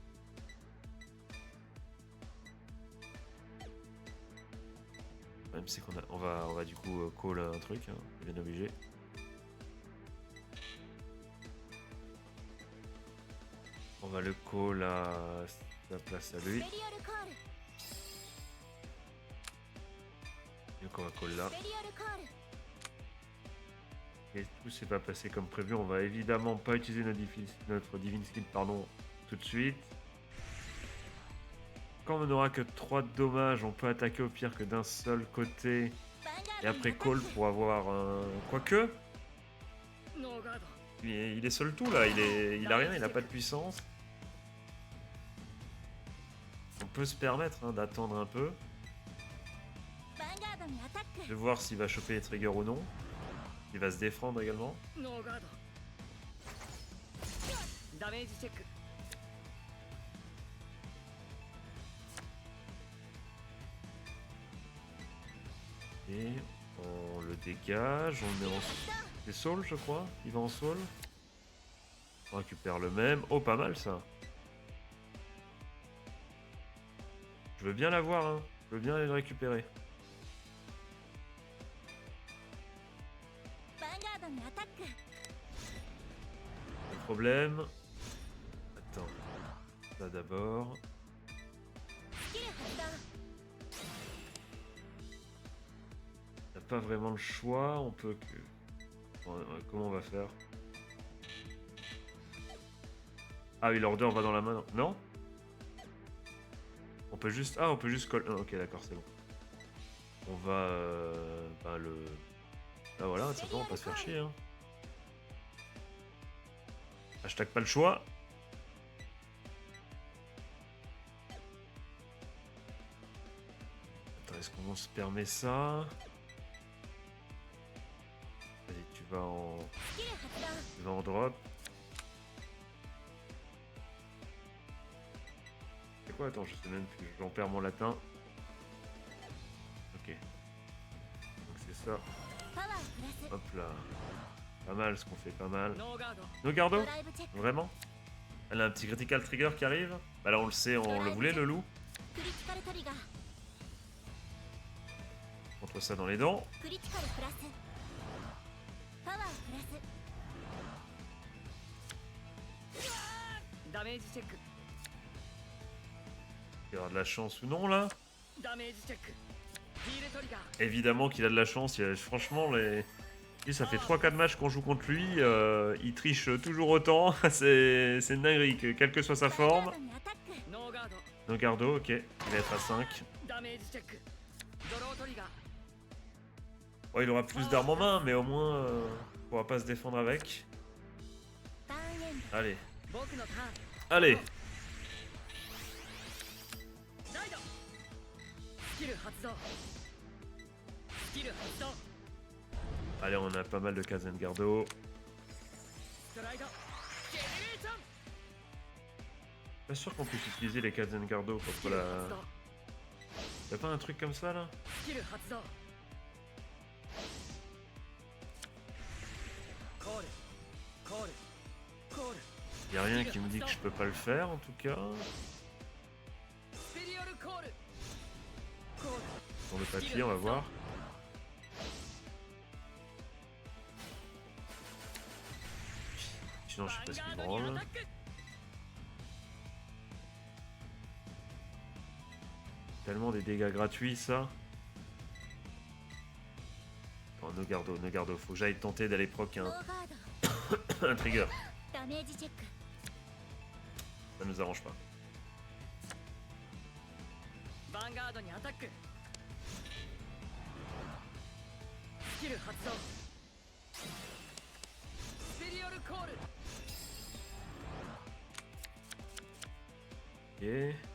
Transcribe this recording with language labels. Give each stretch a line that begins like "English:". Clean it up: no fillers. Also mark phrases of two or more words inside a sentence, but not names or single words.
French: Même c'est qu'on a, on va du coup call un truc, hein, bien obligé. On va le call à sa place à
Japanese: ス
French: lui.
Japanese: ペリオルコール
French: Donc on va call là.
Japanese: スペリオルコール
French: Et tout s'est pas passé comme prévu. On va évidemment pas utiliser notre
English: Divine Skill
French: pardon, tout de suite. Quand on n'aura que 3 de dommages, on peut attaquer au pire que d'un seul côté.
Japanese: ヴァンガ
French: Et
Japanese: ード
French: après
Japanese: にアタッ
French: call
Japanese: ク
French: pour avoir un... Quoique,
Japanese: ノーガード
French: il est seul tout là. Il a rien, il a pas de puissance. On peut se permettre hein, d'attendre un peu.
Japanese: ヴァンガードにアタック
French: De voir s'il va choper les triggers ou non. Il va se défendre également.
Japanese: ノーガードダメージチェック
French: Et on le dégage. On est en... C'est Soul je crois. Il va en Soul. On récupère le même. Oh pas mal ça. Je veux bien l'avoir hein. Je veux bien aller le récupérer.
Japanese: ヴァンガードにアタック
French: Pas de problème. Attends. Ça d'abord.
Japanese: スキル発動
French: On n'a pas vraiment le choix. On peut que... Bon, comment on va faire? Ah oui, l'order va dans la main. Non? On peut juste... Ah, on peut juste call... Ah, ok, d'accord, c'est bon. On va... bah, le... Bah voilà, tout simplement, on va pas se faire chier. Hein. Hashtag pas le choix. Attends, est-ce qu'on se permet ça? Vas-y, tu vas en...
Japanese: スキル発動
French: Tu vas en drop. C'est quoi? Attends, je sais même plus. J'en perds mon latin. Ok. Donc c'est ça.
Japanese: パワープラス
French: Hop là. Pas mal ce qu'on fait, pas mal.
Japanese: ノーガード
French: Nos gardos?
Japanese: ドライブチェック
French: Vraiment? Elle a un petit
English: critical trigger
French: qui arrive? Bah là on le sait, on le voulait le loup.
Japanese: クリティカルトリガー
French: Contre ça dans les dents.
Japanese: クリティカルプラスパワープラスダメージチェック
French: Il aura de la chance ou non là.
Japanese: ダメージチェックヒールトリガー
French: Évidemment qu'il a de la chance. Franchement, lui, ça fait 3-4 matchs qu'on joue contre lui. Il triche toujours autant. C'est une dinguerie, quelle que soit sa
Japanese: ガー
French: forme.
Japanese: ドにアタックノーガード
French: Nogardo, ok. Il va être à 5.
Japanese: ダメージチェックドロートリガー
French: Ouais, il aura plus d'armes en main, mais au moins, on pourra pas se défendre avec.
Japanese: ターンエンド
French: Allez,
Japanese: 僕のターン
French: allez.
Japanese: ライドスキル発動スキル発動
French: Allez, on a pas mal de Kazengardo.
Japanese: ストライドジェネレーション
French: Pas sûr qu'on puisse utiliser les Kazengardo
Japanese: スキ
French: contre
Japanese: ル
French: la...
Japanese: 発動
French: Y'a pas un truc comme ça là?
Japanese: スキル発動コールコールコール
French: Y'a rien qui me dit que je peux pas le faire en tout cas.
Japanese: スペリオルコールコール
French: Sur le papier, on va voir. Sinon, je sais pas ce
Japanese: ヴァン
French: qu'il
Japanese: ガードにア
French: branle.
Japanese: タック
French: Tellement des dégâts gratuits, ça. Oh, Nogardo, Nogardo. Faut que j'aille tenter d'aller proc
Japanese: ノ
French: un,
Japanese: ーガード
French: un trigger.
Japanese: ダメージチェック
French: Ça nous arrange pas.
Japanese: ヴァンガードにアタックスキル発動スペリオルコール
French: Ok.